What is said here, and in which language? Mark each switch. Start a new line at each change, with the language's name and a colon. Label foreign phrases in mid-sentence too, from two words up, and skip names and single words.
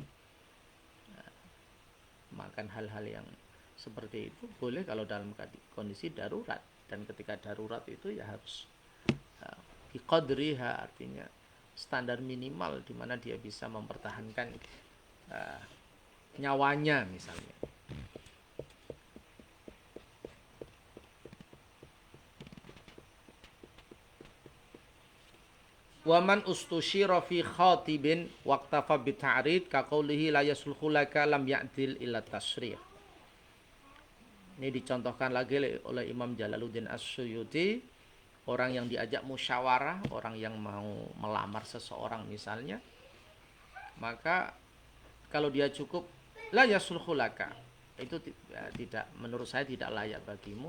Indonesian: Makan hal-hal yang seperti itu boleh kalau dalam kondisi darurat, dan ketika darurat itu ya harus biqadriha, artinya standar minimal di mana dia bisa mempertahankan nyawanya misalnya.
Arabic: ومن استشير في خاطب واكتفى بالتعريض كقوله لا يصلح لك لم يعدل إلا التصريح.
Indonesian: Ini dicontohkan lagi oleh Imam Jalaluddin As-Suyuti. Orang yang diajak musyawarah, orang yang mau melamar seseorang misalnya, maka kalau dia cukup
Arabic: لا يصلح لك,
Indonesian: itu tidak, menurut saya tidak layak bagimu.